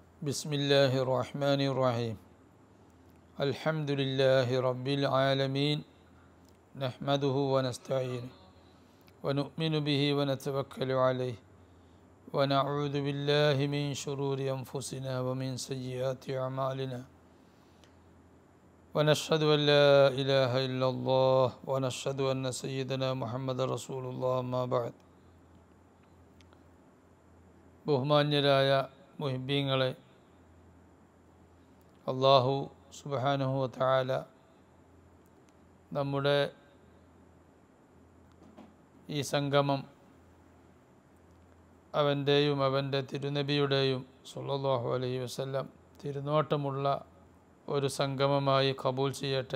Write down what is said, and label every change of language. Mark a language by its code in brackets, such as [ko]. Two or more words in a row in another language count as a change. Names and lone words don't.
[ar] بسم الله الرحمن الرحيم الحمد لله رب العالمين نحمده ونستعينه ونؤمن به ونتوكل عليه ونعوذ بالله من شرور أنفسنا ومن سيئات أعمالنا ونشهد أن لا إله إلا الله ونشهد أن سيدنا محمد رسول الله أما بعد [ml] ബഹുമാന്യരായ മുഹിബ്ബീങ്ങളെ, [ar] الله سبحانه وتعالى [ml] നമ്മുടെ ഈ സംഗമം അവൻ്റെയും അവൻ്റെ തിരുനബിയുടെയും [ar] صلى الله عليه وسلم [ml] തിരുനോട്ടമുള്ള ഒരു സംഗമമായി ഖബൂൽ ചെയ്യട്ടെ.